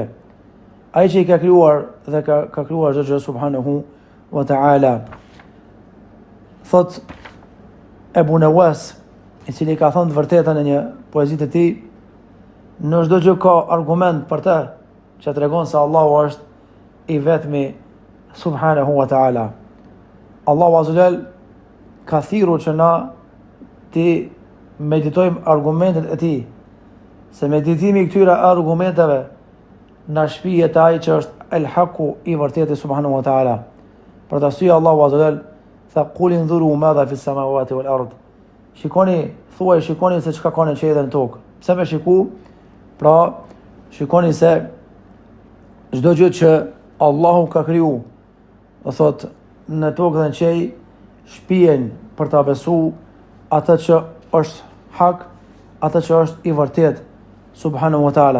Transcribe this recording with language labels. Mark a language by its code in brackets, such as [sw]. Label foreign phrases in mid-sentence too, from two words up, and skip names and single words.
[sq] Ai që i ka krijuar dhe ka krijuar çdo gjë [ar] سبحانه وتعالى. [sq] Thot Ebu Nawas, i cili ka thënë të vërtetën në një poezi të tij, në çdo gjë ka argument për të, që tregon se Allahu është i vetmi [ar] سبحانه وتعالى. [sq] Allahu [ar] عز وجل [sq] ka thirrur që na ti meditojmë argumentet e tij, se meditimi i këtyre argumenteve na shpihet ai që është [ar] الحق, [sq] i vërteti [ar] سبحانه وتعالى. [sq] Për të arsye Allahu [ar] عز وجل [sq] tha [ar] قل انظروا ماذا في السماوات والأرض. [sq] Shikoni se çka ka në qiell dhe në tokë. Pse me shiku? Pra, shikoni se çdo gjë që Allahu ka kriju, do thot në tokë dhe në qiell, shpihen për ta besuar atë që është hak, atë që është i vërtet [ar] سبحانه وتعالى.